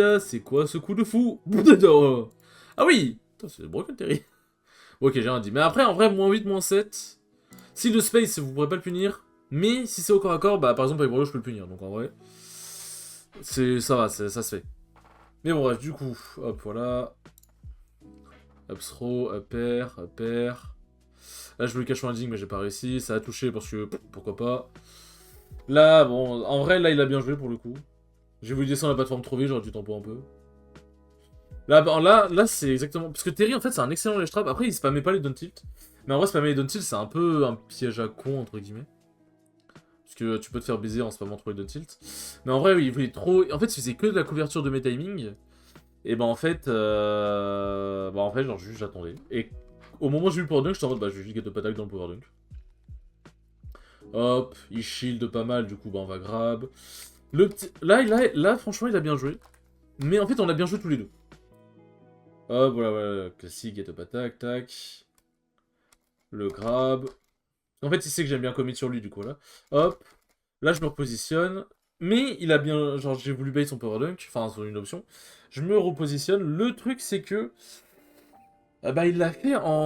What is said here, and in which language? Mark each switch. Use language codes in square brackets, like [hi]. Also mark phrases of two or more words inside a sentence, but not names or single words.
[fr] C'est quoi ce coup de fou? Ah oui. C'est broken, Terry. Ok, j'ai rien dit. Mais après, en vrai, moins 8, moins 7. Si le space, vous pourrez pas le punir. Mais si c'est au corps à corps, bah par exemple, avec Brolo, je peux le punir. Donc en vrai, ça va, ça se fait. Mais bon, bref, du coup, hop, voilà. [en] Up throw, up air, up air. [fr] Là, je voulais cacher un ding, mais j'ai pas réussi. Ça a touché parce que, pourquoi pas. Là, bon, en vrai, là, il a bien joué pour le coup. J'ai voulu descendre la plateforme trop vite, j'aurais dû tempo un peu. Là, là c'est exactement... Parce que Terry, en fait, c'est un excellent [en] ledge trap. [fr] Après, il spammait pas les [en] down tilt. [fr] Mais en vrai, spammer les [en] down tilt, [fr] c'est un peu un piège à con, entre guillemets. Parce que tu peux te faire baiser en spammant trop les [en] down tilt. [fr] Mais en vrai, oui, il voulait trop... En fait, il faisait que de la couverture de mes timings. Et bah, en fait... genre, juste, j'attendais. Et au moment où j'ai eu le [en] power dunk, [fr] j'étais en mode, bah, je vais juste [en] get up attack [fr] dans le [en] power dunk. [fr] Hop, il shield pas mal, du coup, bah, on va grab. Le petit... Là, franchement, il a bien joué. Mais en fait, on a bien joué tous les deux. Hop, voilà, classique, [en] get up attack, [fr] tac. Le grab. En fait, il sait que j'aime bien commit sur lui, du coup, là. Hop. Là, je me repositionne. Mais il a bien... Genre, j'ai voulu bait son [en] power dunk. [fr] Enfin, sur une option. Je me repositionne. Le truc, c'est que... bah, il l'a fait en...